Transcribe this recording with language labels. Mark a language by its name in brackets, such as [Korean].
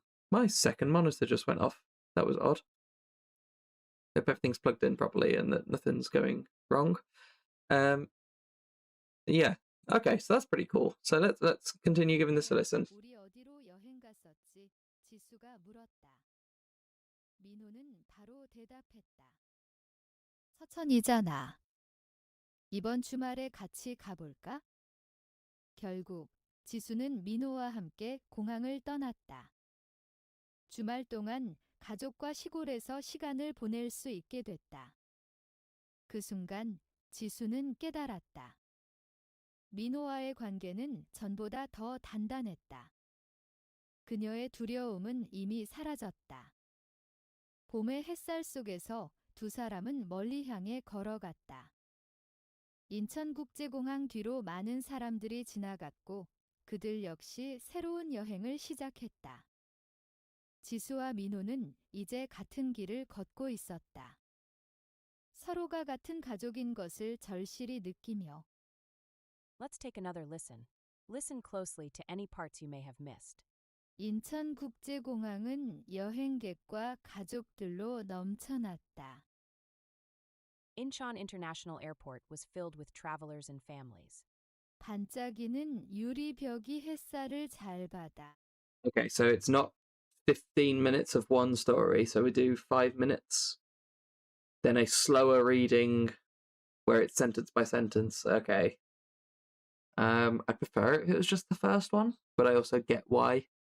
[English] My second monitor just went off. That was odd. Hope everything's plugged in properly and that nothing's going wrong. Yeah. Okay, so that's pretty cool. So let's continue giving this a listen. [Korean] 우리 어디로 여행 갔었지? 지수가 물었다. 민호는 바로 대답했다. 서천이잖아. 이번 주말에 같이 가볼까? 결국 지수는 민호와 함께 공항을 떠났다. 주말 동안 가족과 시골에서 시간을 보낼 수 있게 됐다. 그 순간 지수는 깨달았다. 민호와의 관계는 전보다 더 단단했다. 그녀의 두려움은 이미 사라졌다. 봄의 햇살 속에서 두 사람은 멀리 향해 걸어갔다. 인천국제공항 뒤로 많은 사람들이 지나갔고 그들 역시 새로운 여행을 시작했다. 지수와 민호는 이제 같은 길을 걷고 있었다. 서로가 같은 가족인 것을 절실히 느끼며 [English] Let's take another listen. Listen closely to any parts you may have missed. [Korean] 인천국제공항은 여행객과 가족들로 넘쳐났다. [English] Incheon International Airport was filled with travelers and families. [Korean] 반짝이는 유리벽이 햇살을 잘 받아. [English] Okay, so it's not 15 minutes of one story, so we do 5 minutes. Then a slower reading where it's sentence by sentence. Okay. I prefer it if it was just the first one, but I also get why.